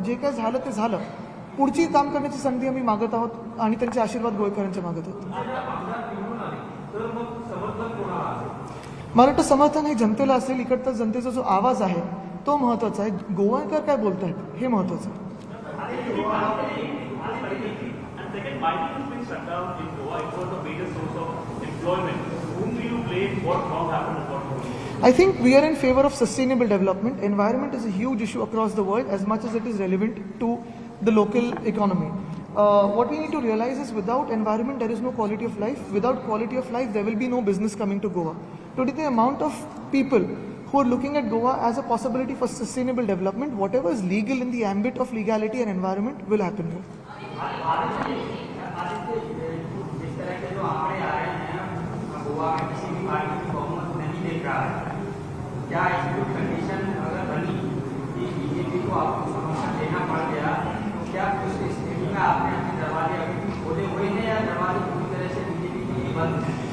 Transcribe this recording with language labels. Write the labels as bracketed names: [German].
[Marathi] जे काय झालं ते झालं, पुढची काम करण्याची संधी आम्ही मागत आहोत आणि त्यांचे आशीर्वाद गोळकरांचे मागत आहोत. मला वाटतं समर्थन हे जनतेला असेल, इकडचा जनतेचा जो आवाज आहे तो महत्त्वाचा आहे. गोवाकर काय बोलत आहेत हे महत्त्वाचं आहे. [English] And second, mining has been shut down in Goa. It was a major source of employment. Whom do you blame? What wrong happened and what wrong? I think we are in favor of sustainable development. Environment is a huge issue across the world as much as it is relevant to the local economy. What we need to realize is without environment there is no quality of life. Without quality of life there will be no business coming to Goa. Today the amount of people who are looking at Goa as a possibility for sustainable development, whatever is legal in the ambit of legality and environment will happen here. [Hindi] जिस तरह के जो आंकड़े आ रहे हैं गोवा में किसी भी पार्टी की बहुमत नहीं देख रहा है, क्या ऐसी कोई कंडीशन अगर बनी कि बीजेपी को आपको समर्थन देना पड़ गया तो क्या उस स्थिति में आपने अपने दरवाजे अभी भी खोले हुए हैं या दरवाजे पूरी तरह से बीजेपी के लिए बंद हैं?